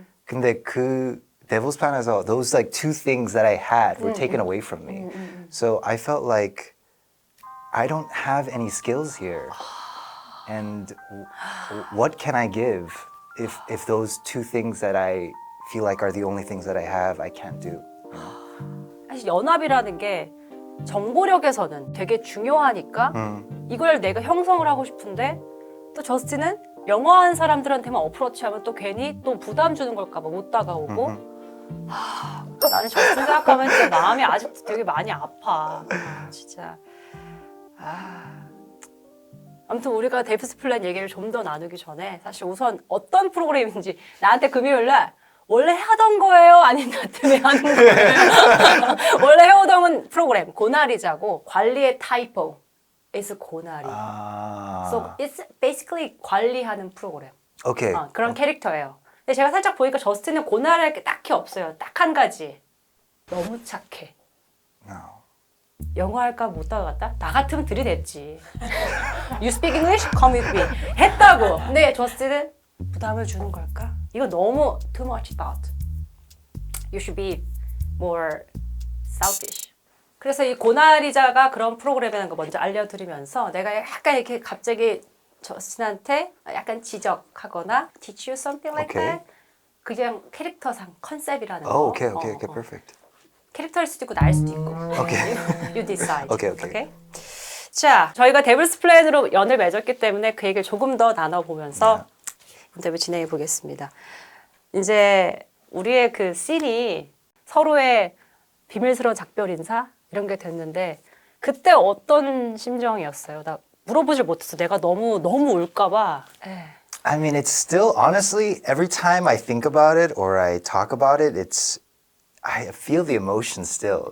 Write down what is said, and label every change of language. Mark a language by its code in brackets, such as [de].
[en] 근데 그 Devil's Plan에서 those like two things that I had were taken away from me. So I felt like I don't have any skills here. And what can I give if those two things that I feel like are the only things that I have, I can't do. You know? [ko] 사실 연합이라는 게 정보력에서는 되게 중요하니까 이걸 내가 형성을 하고 싶은데 또 저스틴은 영어하는 사람들한테만 어프로치하면 또 괜히 또 부담 주는 걸까 봐 못 다가오고 나는 저스틴 생각하면 진짜 마음이 아직도 되게 많이 아파. 진짜. 아무튼 우리가 데이비스 플랜 얘기를 좀 더 나누기 전에 사실 우선 어떤 프로그램인지 나한테 금요일날 원래 하던 거예요? 아니면 나 때문에 하는 거예요? 원래 해오던 프로그램 고나리자고 관리의 타이포 is 고나리. [en] So it's basically 관리하는 프로그램. Okay. [ko] 그런 캐릭터예요. 근데 제가 살짝 보니까 저스틴은 고나리할 게 딱히 없어요. 딱 한 가지. 너무 착해. [en] No. [ko] 영어 할까 못 다가갔다? 나 같으면 들이댔지. You speak English? Come with me. 했다고. 근데 저스틴은 부담을 주는 걸까? [en] 이거 너무 too much thought. You should be more selfish. [ko] 그래서 이 고나리자가 그런 프로그램이라는 거 먼저 알려드리면서 내가 약간 이렇게 갑자기 저스틴한테 약간 지적하거나 teach you something like [en] Okay. that. [ko] 그냥 캐릭터상 컨셉이라는 거. [en] Oh, okay, perfect. [ko] 캐릭터일 수도 있고 나일 수도 있고. [en] Okay. You decide. Okay. [ko] 자, 저희가 데블스 플랜으로 연을 맺었기 때문에 그 얘기를 조금 더 나눠보면서 인터뷰 진행해 보겠습니다. 이제 우리의 그 씬이 서로의 비밀스러운 작별 인사 이런 게 됐는데 그때 어떤 심정이었어요? 나 물어보질 못했어. 내가 너무 울까 봐. [en] I mean, it's still, honestly, every time I think about it or I talk about it, I feel the emotion still.